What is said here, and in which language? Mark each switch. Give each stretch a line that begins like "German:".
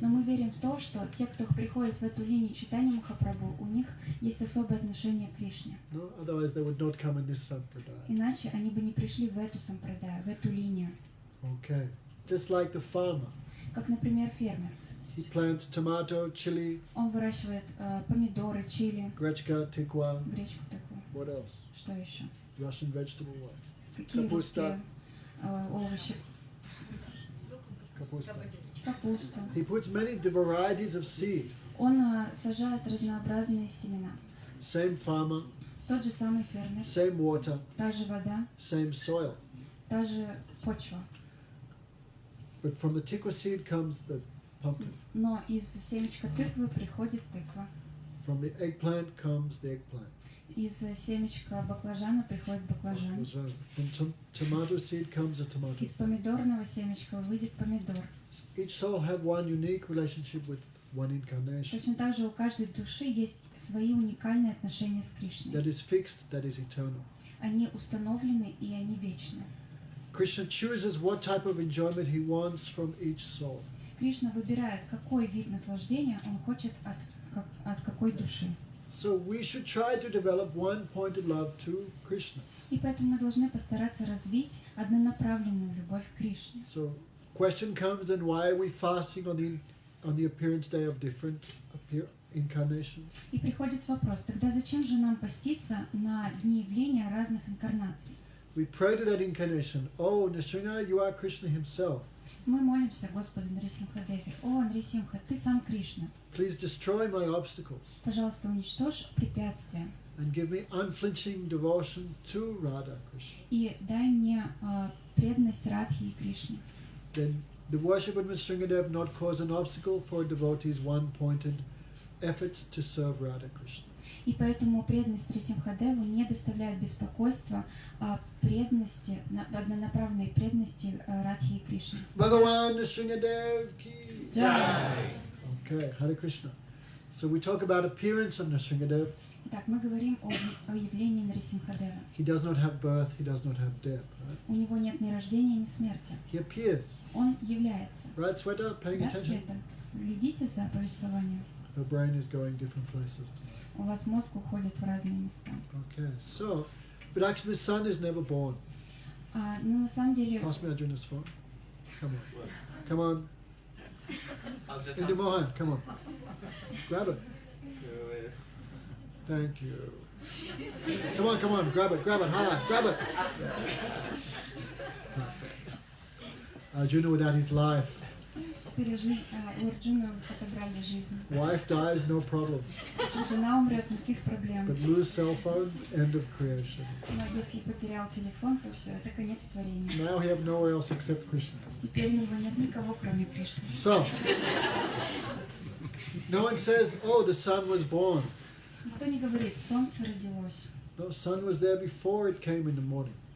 Russian: Но мы верим в то, что те, кто приходит в эту линию читания Махапрабху, у них есть особое отношение к Кришне.
English: No, otherwise they would not come in this sampradaya.
Russian: Иначе они бы не пришли в эту сампрадаю, в эту линию.
English: Okay, just like the farmer,
Russian: Как, например, фермер.
English: he plants tomato, chili,
Russian: Он выращивает помидоры, чили, grechka, tikwa. гречку такую.
English: What else?
Russian: Что еще?
English: Russian vegetable what?
Russian: Какие Капуста. русские овощи? Kapusta. капусту.
English: He puts many varieties of seeds.
Russian: Он сажает разнообразные семена.
English: Same farmer,
Russian: Тот же самый фермер,
English: same water,
Russian: та же вода,
English: same soil.
Russian: та же почва.
English: But from the tikva seed comes the pumpkin.
Russian: Но из семечка тыквы приходит тыква.
English: From the eggplant comes the eggplant.
Russian: Из семечка баклажана приходит баклажан.
English: From tomato seed comes a tomato.
Russian: Из помидорного семечка выйдет помидор.
English: Each soul have one unique relationship with one incarnation.
Russian: Точно так же у каждой души есть свои уникальные отношения с Кришной.
English: That is fixed, that is eternal.
Russian: Они установлены и они вечны.
English: Krishna chooses what type of enjoyment he wants from each soul.
Russian: Кришна выбирает, какой вид наслаждения он хочет от какой души.
English: So we should try to develop one-pointed love to Krishna.
Russian: И поэтому мы должны постараться развить однонаправленную любовь к Кришне.
English: So question comes then, why are we fasting on the appearance day of different incarnations?
Russian: И приходит вопрос, тогда зачем же нам поститься на дни явления разных инкарнаций?
English: We pray to that incarnation, oh Nrsimha, you are Krishna himself.
Russian: Мы молимся Господу Нрисимхадеве. О, Нрисимха, ты сам Кришна.
English: Please destroy my obstacles
Russian: Пожалуйста, уничтожь препятствия
English: and give me unflinching devotion to Radha Krishna.
Russian: и дай мне преданность Радхи и Кришне.
English: Then the worship of Nrsimhadev not cause an obstacle for devotees' one-pointed efforts to serve Radha Krishna.
Russian: И поэтому преданность Нрисимхадеву не доставляет беспокойства преданности, однонаправленной преданности Радхи и Кришне.
Hindi: Bhagavan Nrsimhadev ki Jai.
English: Okay, Hare Krishna. So we talk about appearance of Nrsimhadev.
Russian: Итак, мы говорим о явлении Нрисимхадева.
English: He does not have birth, he does not have death, right?
Russian: У него нет ни рождения, ни смерти.
English: He appears.
Russian: Он является.
English: Right, Sweta? Paying
Russian: Да,
English: attention?
Russian: Света? Следите за повествованием.
English: Her brain is going different places tonight.
Russian: У вас мозг уходит в разные места.
English: Okay, so, but actually the son is never born.
Russian: Но на самом деле...
English: Pass me Arjuna's phone. Come on. Come on. I'll just Indu Mohan, come on. Grab it. answer. Thank you. Come on, grab it, hard, grab it. Yes. Perfect. Arjuna without his life.
Russian: Теперь у Арджуна отобрали жизнь.
English: Wife dies, no problem.
Russian: Если жена умрет, никаких проблем.
English: But lose cell phone, end of creation.
Russian: Но если потерял телефон, то все, это конец творения.
English: Now we have nowhere else except Krishna.
Russian: Теперь у него нет никого, кроме Кришны.
English: So, no one says, oh, the sun was born.
Russian: Никто не говорит, солнце родилось.
English: No, sun was there before it came in the morning.